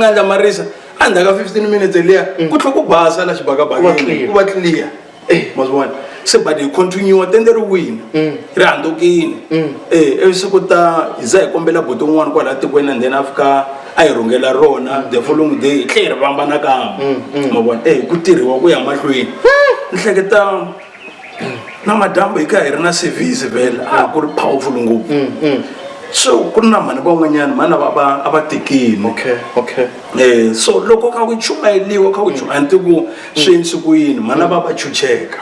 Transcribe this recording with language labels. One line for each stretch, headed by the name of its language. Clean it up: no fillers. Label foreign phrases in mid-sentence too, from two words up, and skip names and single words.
Tsonga: nga endla marisa endzhaku ka 15 minutes liya ku tlhe ku basa la xibakabakeni ku va clear ma swi vona se but hi continue tende ri wina ri handukile ivi se ku ta hi za hi kombela buti un'wana kwalaha tikweni and then a fika a hi rhungela rona
English: the following day
Tsonga: hi tlhe hi ri vamba nakambe ma vona ku tirhiwa ku ya mahlweni ni hleketa na madyambu hi kha hi ri na service vhela ku ri powerful ngopfu so ku ri na mhani van'wanyana mhani a va tekini so loko kha ku chumayeliwa kha ku a ni tivi ku swi endlisi ku yini mhani va chucheka